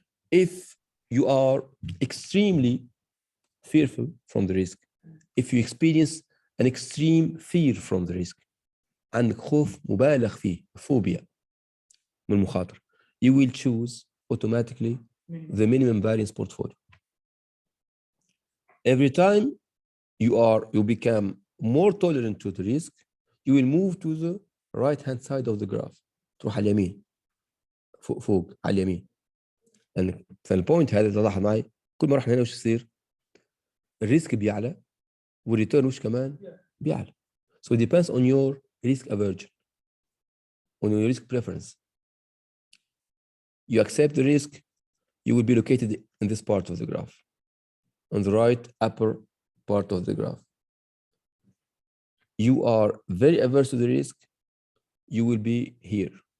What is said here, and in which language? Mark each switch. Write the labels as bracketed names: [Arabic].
[English] If you are extremely fearful from the risk, if you experience an extreme fear from the risk, [Arabic] عندك خوف مبالغ فيه, [English] phobia من المخاطر, you will choose automatically the minimum variance portfolio. Every time you become more tolerant to the risk, you will move to the right hand side of the graph. [Arabic] تروح على اليمين, فوق على اليمين. لأن في البوينت هذا تلاحظ معي كل ما رحنا هنا وش يصير؟ الريسك بيعلى والريتيرن وش كمان؟ بيعلى. [English] So it depends on your risk aversion, on your risk preference. You accept the risk, you will be located in this part of the graph, on the right upper part of the graph. You are very averse to the risk, you will be here.